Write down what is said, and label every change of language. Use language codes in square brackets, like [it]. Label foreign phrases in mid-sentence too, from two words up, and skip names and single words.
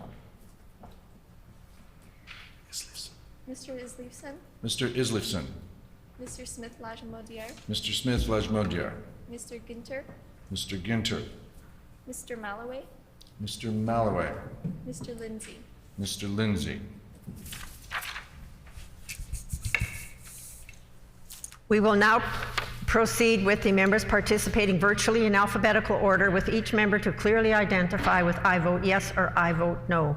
[en] Mr. Isleifson, Mr. Islifson, Mr. Smith Lajmodier, Mr. Smith Lajmodier, Mr. Ginter, Mr. Ginter, Mr. Malloway, Mr. Malloway, Mr. Lindsay. Mr. Lindsay. We will now proceed with the members participating virtually in alphabetical order, with each member to clearly identify with "I vote yes" or "I vote no."